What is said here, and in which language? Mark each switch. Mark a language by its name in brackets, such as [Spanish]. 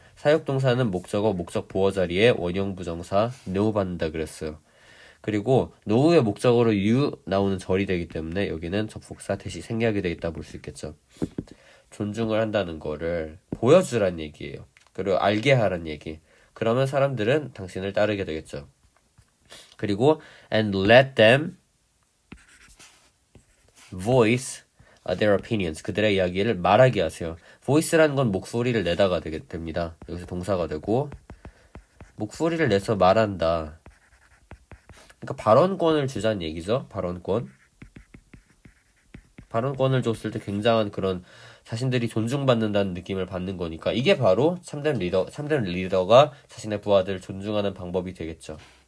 [Korean] 사역 동사는 목적어, 목적 보어 자리에 원형 부정사 know 받는다 그랬어요. 그리고 know의 목적어로 you 나오는 절이 되기 때문에 여기는 접속사 대시 생략이 되어 있다 볼 수 있겠죠. 존중을 한다는 거를 보여주란 얘기예요. 그리고 알게 하란 얘기. 그러면 사람들은 당신을 따르게 되겠죠. 그리고 [English] and let them voice their opinions. [Korean] 그들의 이야기를 말하게 하세요. voice라는 건 목소리를 내다가 됩니다. 여기서 동사가 되고 목소리를 내서 말한다. 그러니까 발언권을 주자는 얘기죠. 발언권을 줬을 때 굉장한 그런 자신들이 존중받는다는 느낌을 받는 거니까 이게 바로 참된 리더가 자신의 부하들을 존중하는 방법이 되겠죠.